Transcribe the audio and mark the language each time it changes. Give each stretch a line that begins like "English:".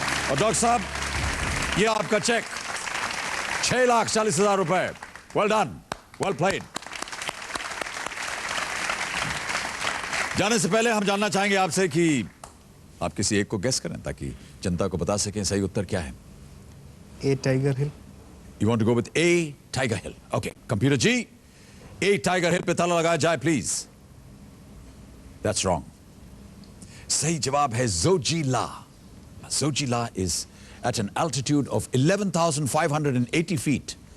Hindi: और डॉक्टर साहब, ये आपका चेक 6,40,000 रुपए।
English: Well done, well played.
Hindi: जाने से पहले हम जानना चाहेंगे आपसे कि आप किसी एक को गेस करें ताकि जनता को बता सकें सही उत्तर क्या है।
English: A. Tiger Hill. You want to go with A, Tiger Hill. Okay, computer G, A, Tiger Hill
Hindi: पे ताला लगाया जाए
English: please. That's wrong.
Hindi: सही जवाब है Zojila.
English: Zojila is at an altitude of 11,580 feet.